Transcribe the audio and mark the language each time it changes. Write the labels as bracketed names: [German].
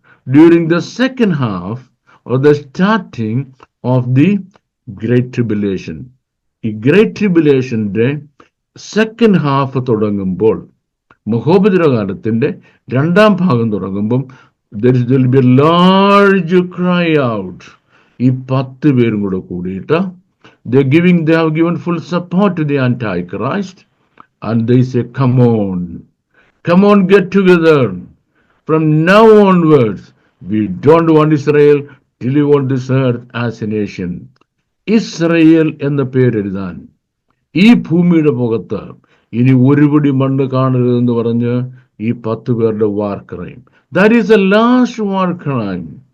[English] During the second half or the starting of the great tribulation. [Malayalam] ഈ great ട്രിബുലേഷന്റെ second half തുടങ്ങുമ്പോൾ, മഹോപദ്രവകാലത്തിന്റെ 2-ാം ഭാഗം തുടങ്ങുമ്പം, [English] there will be a large cry out. [Malayalam] ഈ 10 പേരും കൂടെ കൂടിയിട്ട് [English] they have given full support to the Antichrist, and they say, come on, get together. From now onwards, we don't want Israel till we want this earth as a nation. [Malayalam] Israel എന്ന പേരെഴുതാൻ ഈ ഭൂമിയുടെ പുറത്ത് ഇനി ഒരുപടി മണ്ണ് കാണരുതെന്ന് പറഞ്ഞ് ഈ 10 പേരുടെ വാർ crime. [English] That is the last war crime.